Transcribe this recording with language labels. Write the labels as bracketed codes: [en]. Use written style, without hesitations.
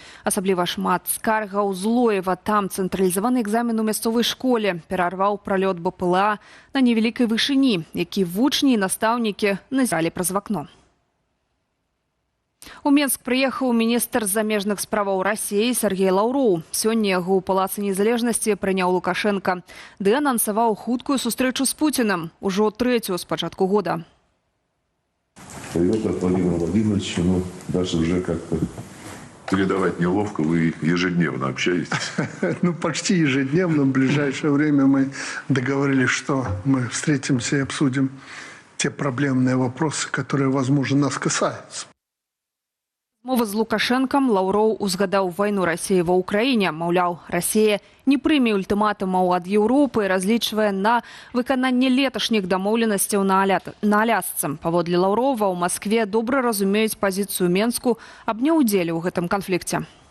[be] Асабліва шмат скаргаў з Лоева. Там цэнтралізаваны экзамен у мясцовай школе перарваў пралёт БПЛА на невялікай вышыні, які вучні і настаўнікі назіралі праз вакно. У Менск прыехаў міністр замежных справаў Расіі Сергей Лаўроў. Сёння яго ў Палацы незалежнасці прыняў Лукашенко, ды анансаваў хуткую сустрэчу з Пуцінам, ужо трэцюю з пачатку года. [ru] Привет от Владимира Владимировича. Даже уже как-то передавать неловко, вы ежедневно общаетесь. Почти ежедневно. В ближайшее время мы договорились, что мы встретимся и обсудим те проблемные вопросы, которые, возможно, нас касаются. [be] Мова з Лукашэнкам Лаўроў узгадаў вайну Расіі ва Ўкраіне. Маўляў, Расія не прыме ультыматумаў ад Еўропы і разлічвае на выкананне леташніх дамоўленасцяў на Алясцы. Паводле Лаўрова, у Маскве добра разумеюць пазіцыю Менску аб няўдзеле ў гэтым канфлікце.